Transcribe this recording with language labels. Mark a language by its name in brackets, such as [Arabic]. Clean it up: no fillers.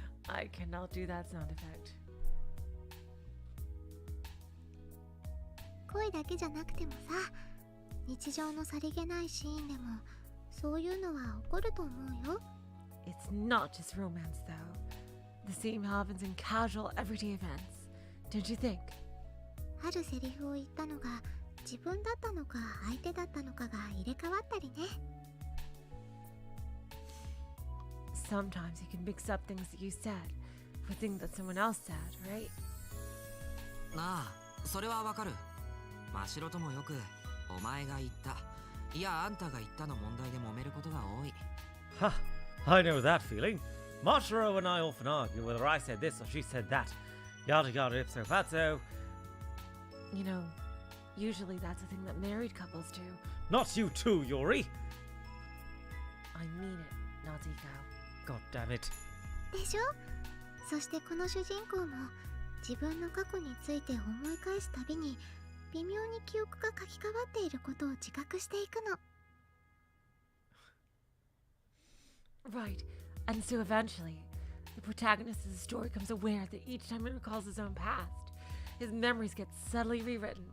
[English] I cannot do that sound effect. [Japanese] 恋だけじゃなくてもさ、日常のさりげないシーンでもそういうのは起こると思うよ。 [English] It's not just romance though. The same happens in casual everyday events. Don't you think? [Japanese] あるセリフを言ったのが自分だったのか相手だったのかが入れ替わったりね。 [English] Sometimes you can mix up things that you said with things that someone else said, right? [Japanese] なあ、それはわかる。真白ともよくお前が言った、いやあんたが言ったの問題で揉めることが多い。 [English] Ha! I know that feeling. Mashiro and I often argue whether I said this or she said that. Yada yada ipso fatso. You know, usually that's a thing that married couples do. Not you too, Yuri! I mean it, Natsuhiko. God damn it. [Japanese] でしょ。そしてこの主人公も自分の過去について思い返すたびに微妙に記憶が書き換わっていることを自覚していくの。 [English] Right, and so eventually, the protagonist of the story becomes aware that each time he recalls his own past, his memories get subtly rewritten.